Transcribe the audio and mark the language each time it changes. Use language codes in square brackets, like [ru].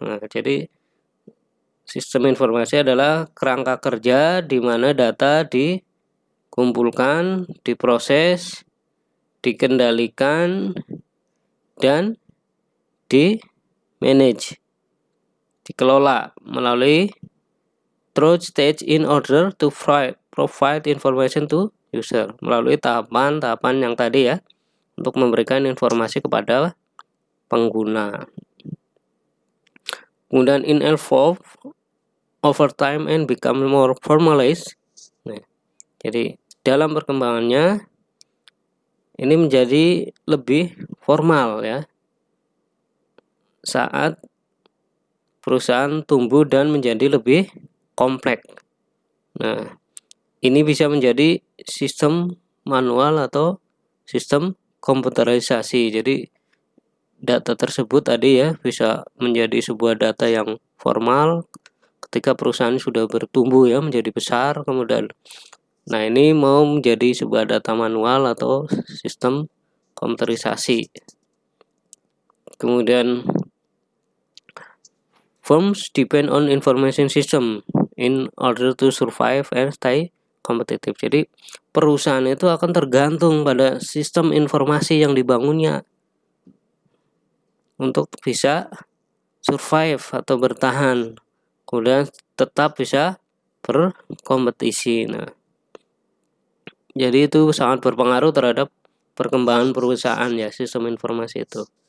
[id] Nah, jadi sistem informasi adalah kerangka kerja di mana data dikumpulkan, diproses, dikendalikan, dan di-manage, dikelola melalui [en] through stage in order to provide information to user, [id] melalui tahapan-tahapan yang tadi ya, untuk memberikan informasi kepada pengguna. Kemudian [en] in evolve over time and become more formalized. [id] Nah, jadi dalam perkembangannya ini menjadi lebih formal ya, saat perusahaan tumbuh dan menjadi lebih kompleks. Nah, ini bisa menjadi sistem manual atau sistem komputerisasi. Jadi data tersebut tadi ya bisa menjadi sebuah data yang formal ketika perusahaan sudah bertumbuh ya, menjadi besar. Kemudian nah ini mau menjadi sebuah data manual atau sistem komputerisasi. Kemudian [en] firms depend on information system in order to survive and stay competitive. [id] Jadi perusahaan itu akan tergantung pada sistem informasi yang dibangunnya untuk bisa survive atau bertahan, kemudian tetap bisa berkompetisi. Nah, jadi itu sangat berpengaruh terhadap perkembangan perusahaan ya, sistem informasi itu.